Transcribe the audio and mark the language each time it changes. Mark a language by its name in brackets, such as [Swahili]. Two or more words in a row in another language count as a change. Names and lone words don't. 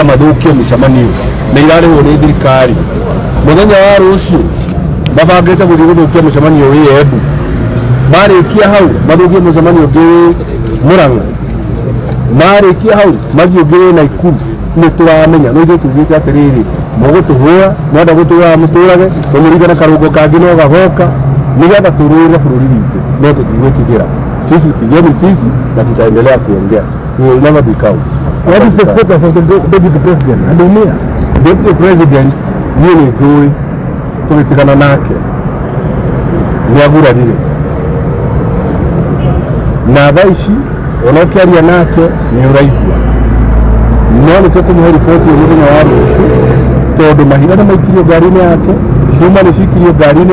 [Kikuyu] mathũkie mĩcemanio na irarĩhwo nĩ thirikari mũthenya wa rũciũ mabangĩte gũthiĩ gũthũkia mũcemanio wĩ Embu marĩkia hau mathũkie mũcemanio ũngĩ Murang'a marĩkia hau mathiĩ ũngĩ Naikuru nĩ tũramenya no ithuĩ tugĩte atĩrĩrĩ mũgũtũhũra mwenda gũtũra mũtũrage tũmũringana karũngo kangĩ no gagoka nĩgetha tũrũĩre bũrũri witũ no tũtigwĩtigĩra [Swahili] sisi pigeni sisi na tutaendelea kuongea. [English] We will never be cowed. What is the status of the deputy president? Adumia. Deputy president [Kikuyu] niĩ nĩ njũĩ tũgĩtigana nake nĩagurarire na thaa ici ona ũkĩaria nake nĩ ũraigua no nĩkĩo kũmũhe riboti mũthenya wa rũciũ tondũ mahiga nĩ maikirio ngari-inĩ yake cuma nĩ cikirio ngari-inĩ